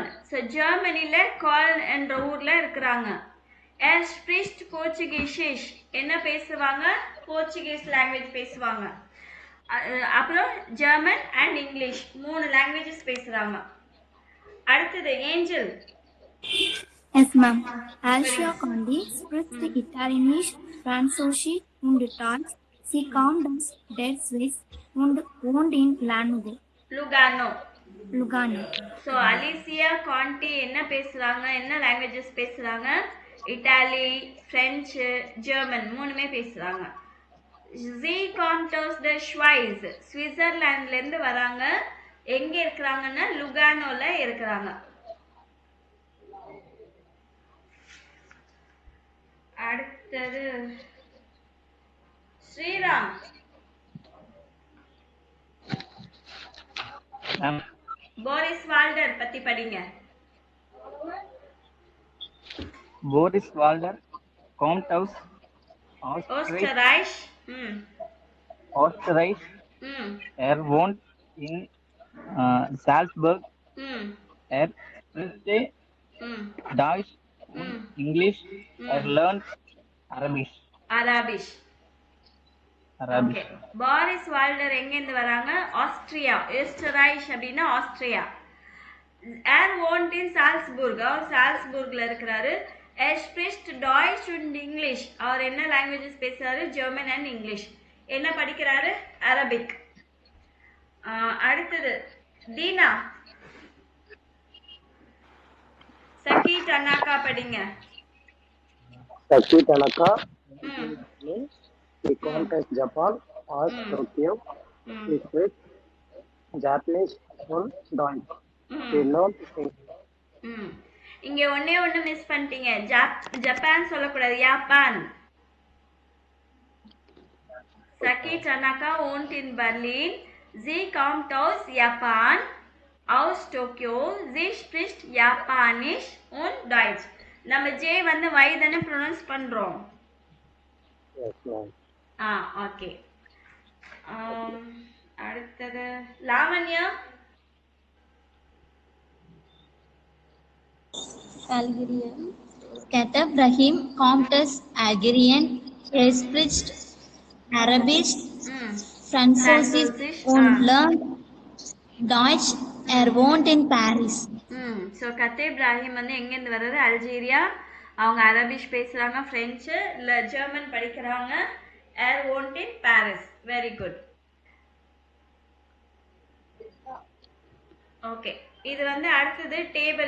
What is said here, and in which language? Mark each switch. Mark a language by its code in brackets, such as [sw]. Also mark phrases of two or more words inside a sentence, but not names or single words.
[ta] ஸோ ஜெர்மனில கால்ன் என்ற ஊர்ல இருக்கிறாங்க. [de] Er spricht Portugiesisch. [ta] என்ன பேசுவாங்க? [en] Portuguese language [ta] பேசுவாங்க. அப்புறம் [en] German and English 3 languages [ta] பேசுறாங்க. அடுத்தது ஏஞ்சல். [en] Yes, ma'am. [de] Alcia Condi spricht Italienisch, Französisch und Deutsch. Sie kommt aus der Schweiz und wohnt in Lugano. [ta] ஸோ அலிசியா காண்டி என்ன பேசுறாங்க? என்ன லாங்குவேஜஸ் பேசுறாங்க? [en] Italy, French, German [ta] 3மே பேசுறாங்க. [de] Sie kommt aus der Schweiz. [ta] சுவிட்சர்லாண்ட்ல இருந்து வராங்க. எங்க இருக்கிறாங்கன்னா லுகானோல இருக்கிறாங்க. அடுத்தது ஸ்ரீராம். போரிஸ் வால்டர் பத்தி படிங்க. [de] Boris Walter kommt aus ஓஸ்டரைச். Er wohnt in Salzburg. Er spricht Deutsch und English. Er lernt Arabisch. [ta] Okay. போரிஸ் வால்டர் எங்க இருந்து வராங்க? ஆஸ்திரியா. ஓஸ்டரைச் அப்படின்னா ஆஸ்திரியா. [de] Er wohnt in Salzburg. [ta] அவர் சால்ஸ்புர்க்ல இருக்கிறாரு. [de] Er spricht Deutsch und English. [ta] அவர் என்ன லாங்குவேஜஸ் பேசுறாரு? [en] German and English. [ta] என்ன படிக்கிறாரு? அரபிக். அடுத்தது தீனா. சகி டனாகா படிங்க. [en] சகி டனாகா contacts Japan or Tokyo. He speaks Japanese and Deutsch. He learns English. [ta] இங்க ஒண்ணே மிஸ் பண்ணிட்டீங்க. ஜப்பான் சொல்லக்கூடாது, ஜப்பான். [de] Saki Tanaka wohnt in Berlin. Sie kommt aus Japan, aus Tokyo. Sie spricht Japanisch und Deutsch. [ta] நம்ம J வந்து Y தானே ப்ரொனவுன்ஸ் பண்றோம். [en] Yes, ma'am. [ta] ஓகே. அடுத்தது லாவண்யா. [en] Algerian. [de] Kateb Brahim kommt aus Algerien. Er spricht Arabisch, Französisch und lernt Deutsch. Er wohnt in Paris. [ta] ஸோ கத்தேப் இப்ராஹிம் வந்து எங்கேருந்து வர்றாரு? அல்ஜீரியா. அவங்க அரபிஷ் பேசுகிறாங்க, ஃப்ரெஞ்சு இல்லை ஜெர்மன் படிக்கிறாங்க. [de] Er wohnt in Paris. [en] very good. [ta] ஓகே, இது வந்து அடுத்தது டேபிள்.